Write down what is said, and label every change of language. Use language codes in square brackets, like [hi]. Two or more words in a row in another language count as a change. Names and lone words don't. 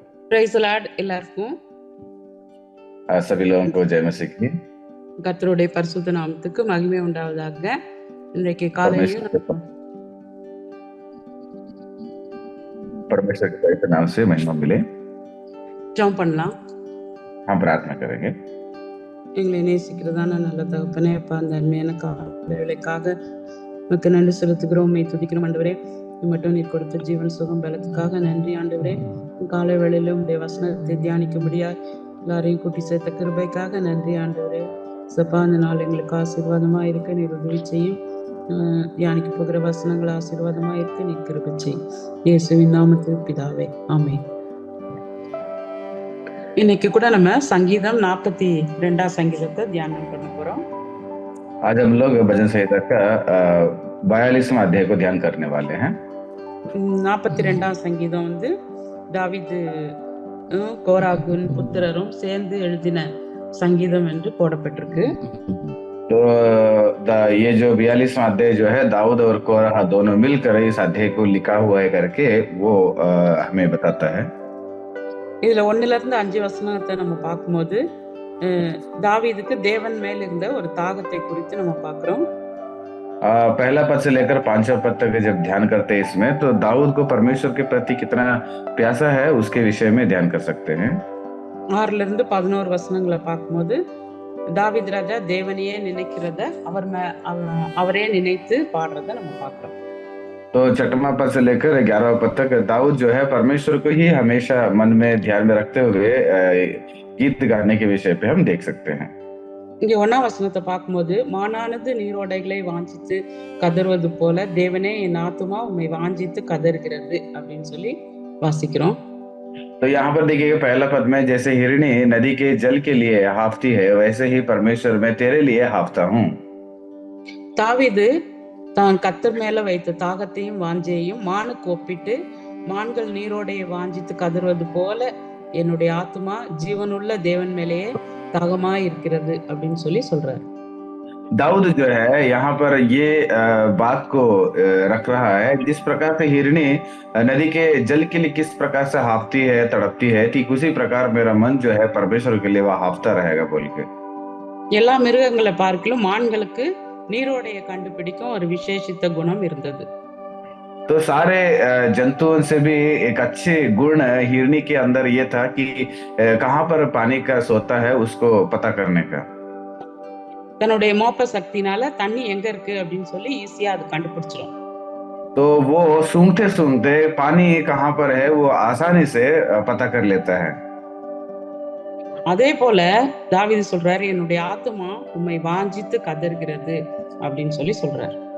[en] praise the Lord எல்லாருக்கும். [hi] सभी लोगों को जय मसीह की। [ta] கர்த்தருடைய பரிசுத்த நாமத்துக்கு மகிமை உண்டாவதாக. இன்றைக்கு காலையிலும் [hi] परमेश्वर के पवित्र नाम से महिमा मिले। [ta] ஜெபம் பண்ணலாம். [hi] हम प्रार्थना करेंगे। [ta] எங்களை நேசிக்கிறதான நல்ல தகப்பனே, அப்பா, அந்த அருமையான காலைக்காக உமக்கு நன்றி செலுத்துகிறோம், உம்மை துதிக்கிறோம் ஆண்டவரே. மட்டும் நீர் கொடுத்த ஜீவன் சுகம் பலத்துக்காக நன்றி ஆண்டவரே. காலை வேளையிலும் உடைய வசனத்தை தியானிக்கும்படியா எல்லாரையும் கூட்டி சேர்த்த கிருபைக்காக நன்றி ஆண்டவரே. சப்பா, அந்த நாள் எங்களுக்கு ஆசீர்வாதமா இருக்க நீர் உதவி செய்யும். தியானிக்க போகிற வசனங்கள் ஆசீர்வாதமா இருக்க நீர் கிருபை செய்யும். இயேசுவின் நாமத்தில் பிதாவே, ஆமென். இன்னைக்கு கூட நம்ம சங்கீதம் 42 சங்கீதத்தை தியானம் பண்ண போறோம். [hi] आज हम लोग भजन संहिता का 42वां अध्याय को ध्यान करने वाले हैं। [ta] 42 சங்கீதம் வந்து தாவீது கோராகுன் புத்திரரும் சேர்ந்து எழுதின சங்கீதம் என்று போடப்பட்டிருக்கு. [hi] तो ये जो 42वां अध्याय जो है दाऊद और कोरह दोनों मिलकर इस अध्याय को लिखा हुआ है करके वो हमें बताता है। [ta] இதுல 1-5 வசனத்தை நம்ம பார்க்கும்போது தாவீதுக்கு தேவன் மேல் இருந்த ஒரு தாகத்தை குறித்து நம்ம பார்க்கிறோம். [hi] पहला पद से लेकर 5वां पद तक जब ध्यान करते हैं इसमें, तो दाऊद को परमेश्वर के प्रति कितना प्यासा है उसके विषय में ध्यान कर सकते हैं। [ta] 6-11 வசனங்களை பார்க்கும்போது தாவீது ராஜா தேவனையே நினைக்கிறத அவரே நினைத்து பாடுறத நம்ம பார்க்கிறோம். [hi] तो 6वां पद से लेकर 11वां पद तक दाऊद जो है परमेश्वर को ही हमेशा मन में ध्यान में रखते हुए गीत गाने के विषय पे हम देख सकते हैं। [ta] இங்க 1ஆம் வசனத்தை பார்க்கும்போது மானானது நீரோடைகளை வாஞ்சித்து கதறுவது போல தேவனே என் ஆத்துமா உம்மை வாஞ்சித்து கதறுகிறது அப்படின்னு சொல்லி வாசிக்கிறோம். [hi] तो यहाँ पर देखिएगा पहला पद में जैसे हिरणी नदी के जल के लिए हाफती है, वैसे ही परमेश्वर मैं तेरे लिए हाफता हूँ। [ta] தாவீது தான் கர்த்தர் மேல வைத்த தாகத்தையும் வாஞ்சையையும் மானுக்கு ஒப்பிட்டு மான்கள் நீரோடையை வாஞ்சித்து கதறுவது போல என்னுடைய ஆத்துமா ஜீவனுள்ள தேவன் மேலேயே தாகமா இருக்கிறது அப்படின்னு சொல்லி சொல்றாரு. [hi] दाऊद जो है यहाँ पर ये बात को रख रहा है, जिस प्रकार से हिरणी नदी के जल के लिए किस प्रकार से हाफती है, तड़पती है, ठीक उसी प्रकार मेरा मन जो है परमेश्वर के लिए वह हाफता रहेगा बोल के। [ta] எல்லா மிருகங்களை பார்க்கலும் மான்களுக்கு நீரோடையை கண்டுபிடிக்கும் ஒரு விசேஷித்த குணம் இருந்தது. [hi] तो सारे जंतुओं से भी एक अच्छे गुण हिरणी के अंदर ये था कि कहाँ पर पानी का सोता है उसको पता करने का। [ta] தன்னுடைய மோப்ப சக்தினால தண்ணி எங்க இருக்கு அப்படின்னு சொல்லி ஈஸியா அது கண்டுபிடிச்சிடும். [hi] तो वो सूंघते सूंघते पानी कहाँ पर है वो आसानी से पता कर लेता है। [ta] அதே போல தாவீது சொல்றாரு, என்னுடைய ஆத்துமா உம்மை வாஞ்சித்து கதறுகிறது அப்படின்னு சொல்லி சொல்றாரு.